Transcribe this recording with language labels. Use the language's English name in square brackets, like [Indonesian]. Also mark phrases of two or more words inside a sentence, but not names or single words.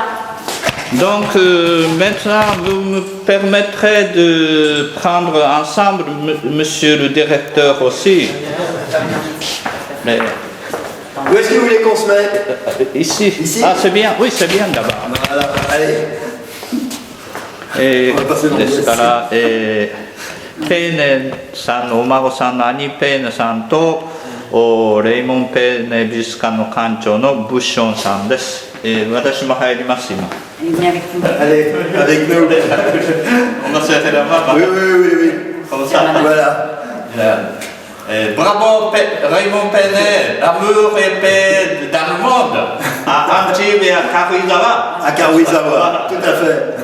[French] Donc maintenant, vous me permettrez de prendre ensemble, monsieur le directeur aussi. Mais, Où est-ce que vous voulez qu'on se mette? ici. Ici? Ah, c'est bien. Oui, c'est bien d'abord. Voilà, allez. Et, On va passer dans le [Japanese] ですから、ペーネさんのお孫さんの兄ペーネさんとレイモン・ペーネ美術館の館長のブッションさんです。私も入ります今。 [French] Il vient avec vous. Allez, avec nous. On va se faire la main. Oui, oui, oui. Comme ça. Voilà. Bravo Raymond Penet, l'amour et paix dans le monde, à Antibes et à Karuizawa. À Karuizawa, tout à fait.